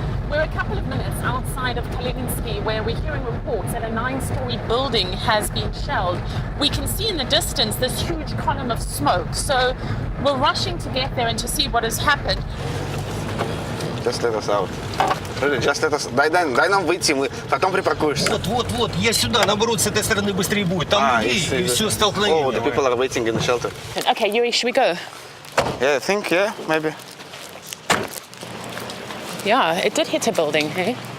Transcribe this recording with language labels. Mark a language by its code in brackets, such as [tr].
[en] We're a couple of minutes outside of Kalininsky where we're hearing reports that a 9-story building has been shelled. We can see in the distance this huge column of smoke, so we're rushing to get there and to see what has happened. Just let us out. Just let us... [ru] Дай нам выйти, мы потом припаркуешься. Вот, я сюда, наоборот, с этой стороны быстрее будет. Там людей и все столкновение. [en] Oh, the people are waiting in the shelter. Okay, Yuri, should we go? Yeah, I think, maybe. Yeah, it did hit a building, hey?